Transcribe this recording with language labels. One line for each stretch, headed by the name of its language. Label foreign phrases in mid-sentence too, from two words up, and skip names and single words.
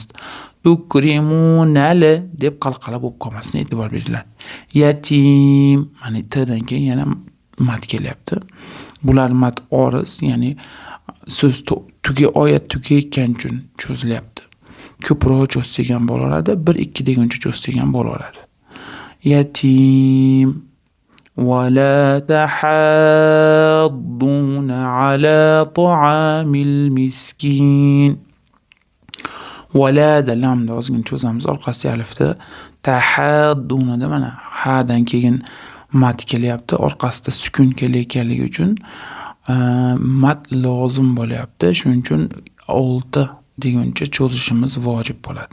Uzbek: Tukrimunal deb qalqala bo'lib qolmasin, e'tibor beringlar. Yatim mana t'dan keyin yana mad kelyapti. Bular mad oriz, ya'ni so'z oyat tugayotgan uchun cho'zilyapti. Ko'proq cho'zsak ham bo'laveradi, 1-2 deguncha cho'zsak ham bo'laveradi.
Arabic: Yatim ولا تحاضون على طعام المسكين.
Uzbek: ولا da lamda ozgina cho'zamiz, orqasiga alifda. Tahadduna da mana hadan keyin mad kelyapti, orqasida sukun kelayotganligi uchun mad lozim bo'lyapti. Shuning uchun 6 deguncha cho'zishimiz vojib bo'ladi.